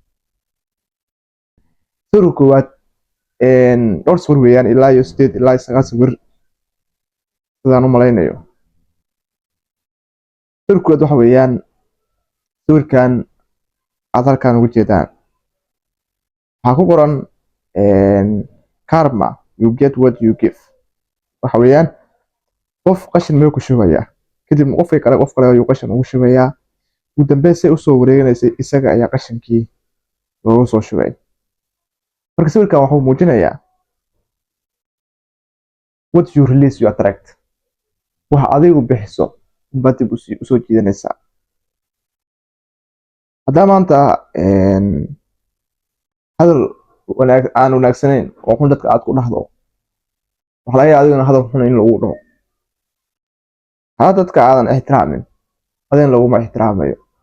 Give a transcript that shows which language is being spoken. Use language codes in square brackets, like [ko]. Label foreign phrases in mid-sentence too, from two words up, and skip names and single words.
[so] Sawirka koowaad dhowr sawir weeyaan ilaa iyo 8 ilaa 9 sawir sidaan u malaynayo. Sawirka koowaad waxa weeyaan sawirkan aad halkan uga jeedaan waxaa ku qoran karma, [en] you get what you give. [so] Waxa weeyaan qof qashin meel ku shubaya kadibna qof kale ayuu qashin ugu shubayaa, ugu dambeyn say usoo wareeganaysa isaga ayaa qashinkii loogu soo shubay. Marka sawirkan wuxuu muujinayaa [en] what you release you attract. [so] waxa adigu bixiso unbaad dib usoo jiidanaysaa. haddaa maanta hadal aan wanaagsanayn oo xun dadka aad ku dhahdo waxa laga yaabaa adiguna hadal xun in lagu dhaho. haddaa dadka aadan ixtiraamin adigana laguma ixtiraamayo.